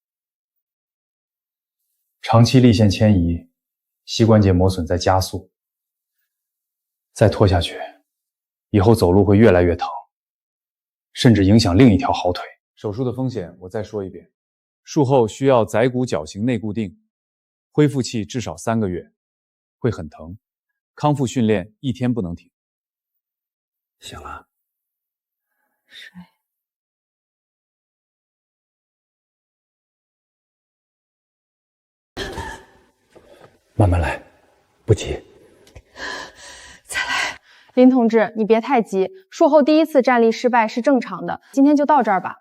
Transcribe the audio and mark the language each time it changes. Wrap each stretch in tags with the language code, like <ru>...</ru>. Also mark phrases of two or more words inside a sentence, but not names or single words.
<zh>长期力线遷移，膝關節磨損在加速，再拖下去，以後走路會越來越疼，甚至影響另一條好腿。手術的風險我再說一遍，術後需要載骨矯形內固定，恢復期至少3個月，會很疼。康復訓練1 天不能停。醒了。睡。慢慢来，不急。林同志，你別太急，術後第一次站立失敗是正常的，今天就到這兒吧。</zh>